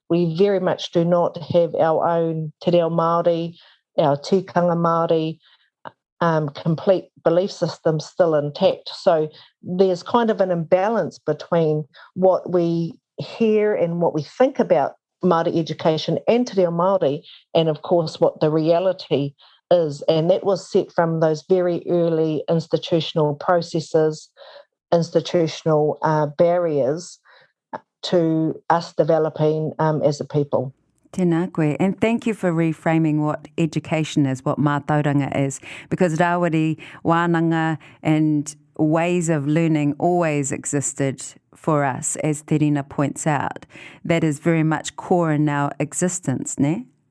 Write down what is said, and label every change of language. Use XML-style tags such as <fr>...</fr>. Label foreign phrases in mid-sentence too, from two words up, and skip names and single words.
<en>We very much do not have our own Te Reo Māori our</en> <mi>tikanga Māori</mi> <en>complete belief system still intact. So there's kind of an imbalance between what we hear and what we think about Māori education and te reo Māori, and of course what the reality is. And that was set from those very early institutional processes, institutional barriers to us developing as a people.</en> <mi>Tēnā koe.</mi> <en>And thank you for reframing what education is, what mātauranga is, because Rawiri, wānanga and ways of learning always existed for us, as Te Rina points out. That is very much core in our existence, ne?</en>